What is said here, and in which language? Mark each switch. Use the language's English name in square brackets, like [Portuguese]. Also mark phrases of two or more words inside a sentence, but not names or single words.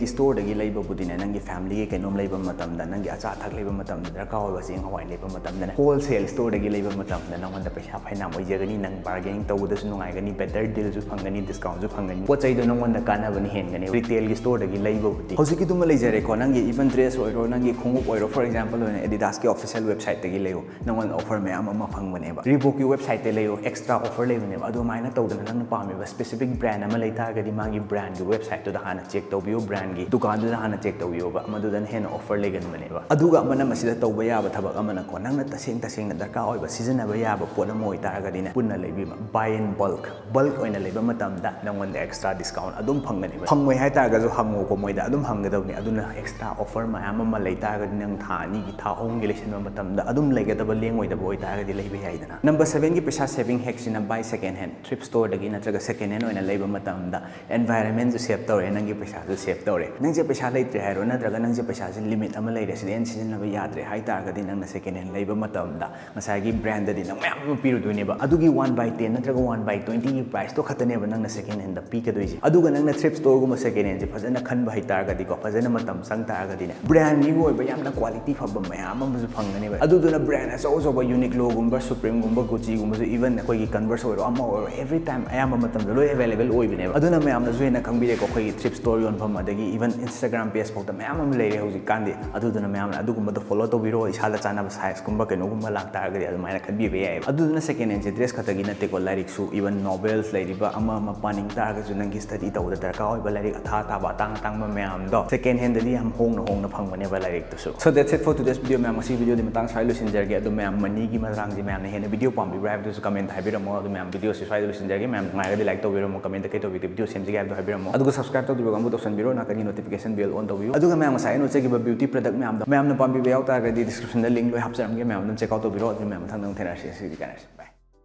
[Manipuri] ꯁ꯭ꯇꯣꯔꯗꯒꯤ ꯂꯩꯕꯕꯨꯗꯤꯅꯦ ꯅꯪꯒꯤ ꯐꯦꯃꯤꯂꯤꯒꯤ ꯀꯩꯅꯣꯝ ꯂꯩꯕ ꯃꯇꯝꯗ ꯅꯪꯒꯤ ꯑꯆꯥ ꯑꯊꯛ ꯂꯩꯕ ꯃꯇꯝꯗ ꯗꯔꯀꯥꯔ ꯑꯣꯏꯕ ꯆꯦꯡ ꯍꯋꯥꯏ ꯂꯩꯕ ꯃꯇꯝꯗꯅꯦ [English] wholesale store [Manipuri] ꯂꯩꯕ ꯃꯇꯝꯗ ꯅꯪꯉꯣꯟꯗ ꯄꯩꯁꯥ ꯐꯅꯌꯥꯝ ꯑꯣꯏꯖꯒꯅꯤ ꯅꯪ ꯕꯥꯔꯒꯦꯅꯤꯡ ꯇꯧꯕꯗꯁꯨ ꯅꯨꯡꯉꯥꯏꯒꯅꯤ [English] better deal [Manipuri] ꯐꯪꯒꯅꯤ ꯗꯤꯁꯀꯥꯎꯟꯁꯨ ꯐꯪꯒꯅꯤ ꯄꯣꯠ ꯆꯩꯗꯣ ꯅꯪꯉꯣꯟꯗ ꯀꯥꯟꯅꯕꯅꯤ ꯍꯦꯟꯒꯅꯤ [English] retail store [Manipuri] ꯂꯩꯕꯕꯨꯗꯤ ꯍꯧꯖꯤꯛꯀꯤꯗꯨꯃ ꯂꯩꯖꯔꯦꯀꯣ ꯅꯪꯒꯤ ꯏꯚꯟ ड्रेस ओइरो नंगी खुंगुप ओइरो [English] for example [Manipuri] ओइने एडिडास की [English] official website [Manipuri] तगी लेयो नंगोन ऑफर मयाम अमा फंगबनेबा रिबॉक की वेबसाइट ते लेयो [English] extra offer [Manipuri] लेबनेबा अदु माइना तौदना नंग पामेबा स्पेसिफिक ब्रांड अमा लेतागदी मागी ब्रांड की वेबसाइट तो हाना चेक तौबियो ब्रांड की दुकान दु हाना चेक तौबियोबा मदुदन हेन ऑफर लेगनबनेबा अदुगा अमना मसिदा तौबा याबा थबक अमना को नंगना तसेंग तसेंग दरका ओइबा सिजनबा याबा पोट अमा ओइतागदिने पुन्ना लेबिबा [English] buy in bulk [Manipuri] ओइना लेबा मतमदा नंगोन [English] extra discount [Manipuri] अदुम फंगनेबा फंगोय हाइतागजु हंगो को मोइदा अदुम हंगदबने अदुना [English] extra offer [Manipuri] मयाम अमा लेतागदी नंग था नि की था होंगे लेसन मतमदा अदुम लेगदबा लेंगोइदबा ओइतागदी लेबा याइदना नंबर 7 की पैसा [English] saving hack [Manipuri] सिना बाय [English] second hand thrift store [Manipuri] दगी नत्रगा [English] second hand [Manipuri] ओइना लेबा मतमदा एनवायरनमेंट जो सेव तौरे नंगी पैसा जो सेव तौरे नंजे पैसा लेत्रे हाइरो नत्रगा नंजे पैसा से लिमिट अमा लेरे सिदेन सिजनबा याद्रे हाइतागदी नंगना [English] second hand [Manipuri] लेबा मतमदा मसागी ब्रांड ददी नंग मयाम पिरुदुनेबा अदुगी 1/10 नत्रगा 1/20 की प्राइस तो खतनेबा नंगना [English] second hand [Manipuri] दा पीकदोइजे अदुगा नंगना [English] thrift store [Manipuri] गुमा [English] second hand [Manipuri] जे फजना खनबा हाइतागदी को फजना मतम संग तागदी ने [English] brand new [Manipuri] ओइबा यामना क्वालिटी फबा मयाम अमसु फंगनेबा अदुदुना ब्रांड अचौ अचौबा यूनिक्लो गुम्बा सुप्रीम गुम्बा गुची गुम्बा इवन अखोई कन्वर्स ओइरो अमा ओइरो [English] every time [Manipuri] अयाम मतमदा लोय अवेलेबल ओइबनेबा अदुना मयामना जुएना खंबिरेको अखोई [English] thrift store [Manipuri] योनफम अदगी इवन [English] Instagram page [Manipuri] फोटा मयाम अम लेरे हौजी कांदे अदुदुना मयामना अदुगुम्बा फॉलो तौबिरो इसादा चानाबा साइज गुम्बा कैनोगुम्बा लाक्तारगदि अदुमाइना खंबिबे याय अदुदुना [English] second hand dress [Manipuri] खतगी नतेको लाइरिकसु इवन नोवेल्स लेरिबा अमा पानिंग तारगसु नंगी स्टडी तौदा दरका ओइबा लाइरिक अथा ताबा तांग तांग मयाम दो [English] second hand [Manipuri] ददी हम होंगना फंगबनेबा लाइरिक तुसु [English] so that's it for today's video [Manipuri] मैम असी वीडियो दि मतंग साइ लुसिनजरगे अदु मैम मनी की मतंग जी मैम ने हेने वीडियो पाम्बिब्रा हाइबदुसु कमेंट हाइबिरमो अदु मैम वीडियो से साइ लुसिनजरगे मैम नायगदि लाइक तौबिरमो कमेंट कै तौबि वीडियो सेमजिगे हाइबदु हाइबिरमो अदुगा सब्सक्राइब तौबिरो गंबु तौसनबिरो नाकनि [English] notification bell on [Manipuri] तौबियो अदुगा मैम साइ नोचेगिबा [English] beauty product [Manipuri] मैम न पाम्बिबे याउतागदि डिस्क्रिप्शन दा लिंक लोय हापचरमगे मैम न [English] check out [Manipuri] तौबिरो अदु मैम थंग थेनासी बाय